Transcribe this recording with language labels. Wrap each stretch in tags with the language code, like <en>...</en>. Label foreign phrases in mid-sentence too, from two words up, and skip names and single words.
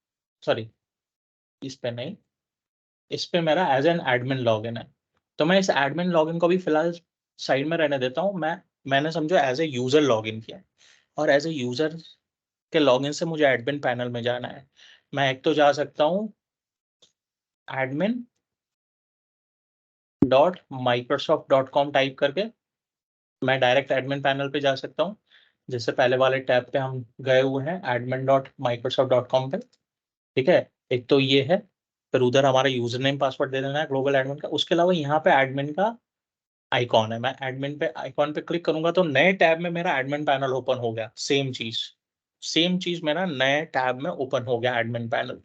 <hi>सॉरी, इस पे नहीं, इस पे मेरा</hi> <en>as an admin login</en> <hi>है। तो मैं इस</hi> <en>admin login</en> <hi>को भी फिलहाल साइड में रहने देता हूँ। मैंने समझो</hi> <en>as a user login</en> <hi>किया और</hi> <en>as a user</en> <hi>के लॉगिन से मुझे</hi> <en>admin panel</en> <hi>में जाना है। मैं एक तो जा सकता हूँ admin.microsoft.com टाइप करके, मैं</hi> <en>direct admin panel</en> <hi>पे जा सकता हूँ। जैसे पहले वाले टैब पे हम गए हुए हैं admin.microsoft.com पे। ठीक है, एक तो ये है, फिर उधर हमारा</hi> <en>user name password</en> <hi>दे देना है</hi> <en>global admin</en> <hi>का। उसके अलावा यहाँ पे एडमिन का आइकॉन है, मैं एडमिन पे आइकॉन पे क्लिक करूंगा तो नए टैब में मेरा</hi> <en>admin panel open</en> <hi>हो गया, सेम चीज। सेम चीज मेरा नए टैब में ओपन हो गया,</hi> <en>admin panel.</en>